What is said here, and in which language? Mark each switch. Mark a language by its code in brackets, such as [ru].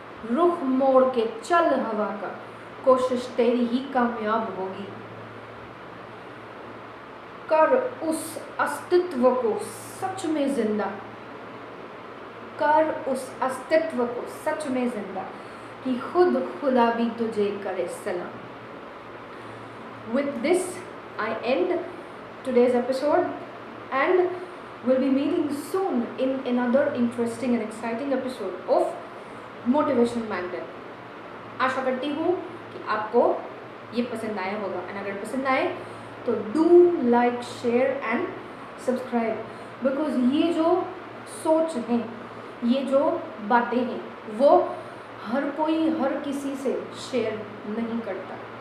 [hi] रुख मोड़ के चल हवा का, कोशिश तेरी ही कामयाब होगी। कर उस अस्तित्व को सच में जिंदा, कर उस अस्तित्व को सच में जिंदा कि खुद खुदा भी तुझे करे सलाम। [en] With this, I end today's episode and we'll be meeting soon in another interesting and exciting episode of Motivation Magnet. [hi] आशा करती हूँ कि आपको ये पसंद आया होगा। और अगर पसंद आए तो [en] do like, share and subscribe, because [hi] ये जो सोच हैं, ये जो बातें हैं, वो हर कोई हर किसी से शेयर नहीं करता।